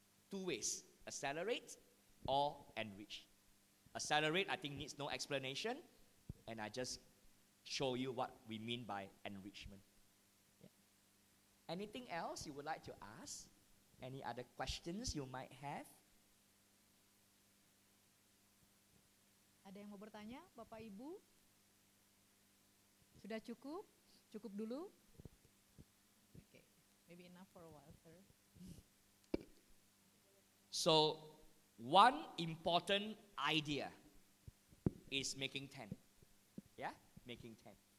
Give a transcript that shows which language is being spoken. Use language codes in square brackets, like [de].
[en] 2 ways, accelerate or enrich. Accelerate, I think, needs no explanation, and I just show you what we mean by enrichment. Yeah. Anything else you would like to ask? Any other questions you might have? [id] Ada yang mau bertanya, Bapak Ibu? Sudah cukup? Cukup dulu? [en] Okay, maybe enough for a while, sir. So, one important idea is making 10. Yeah? Making 10.